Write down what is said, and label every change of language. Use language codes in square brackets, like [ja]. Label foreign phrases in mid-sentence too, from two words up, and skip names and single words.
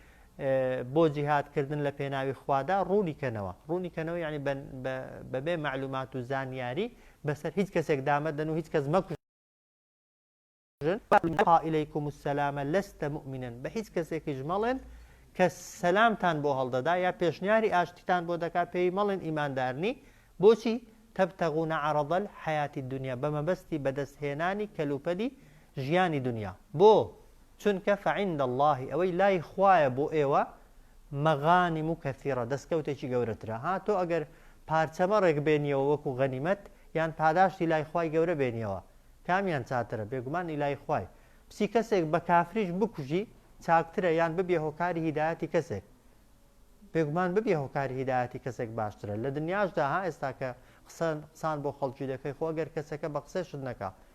[ckb] بۆ جیهادکردن لە پێناوی خوادا ڕوونیکەنەوە یعنی بەبێ معلومات و زانیاری بەسەر هیچ کەسێک دامەدەن و هیچ کەس مەکوژن [ar] إليكم السلام لست مؤمنا [ckb] بە هیچ کەسێکیش مەڵێن کە سەلامتان بۆ هەڵدەدا یا پێشنیاری ئاشتیتان بۆ دەکات پێی مەڵێن ئیماندارنی بۆچی [ar] تبتغون عرض الحياة الدنيا [ckb] بمەبەستی بەدەستهێنانی کەلوپەلی ژیانی دنیا بۆ چونکە [ar] فعند الله [ckb] ئەوەی لای خوایە بۆ ئێوە مەغانم و کەثیرە دەستکەوتێکی گەورەترە ها تۆ ئەگەر پارچەمەڕێک بێنیەوە وەکو غەنیمەت یان پاداشتی لای خوای گەورە بێنیەوە کامیان چاترە بێگومانی لای خوای پسی کەسێک بە کافریش بکوژی چاکترە یان ببێ هۆکاری هیدایەتی کەسێک بێگومان ببێ هۆکاری هیدایەتی کەسێک باشترە لە دنیاشدا ها ئێستا کە قسان بۆ خەڵکی دەکەی خۆ ئەگەر کەسەکە بە قسەشت نەکا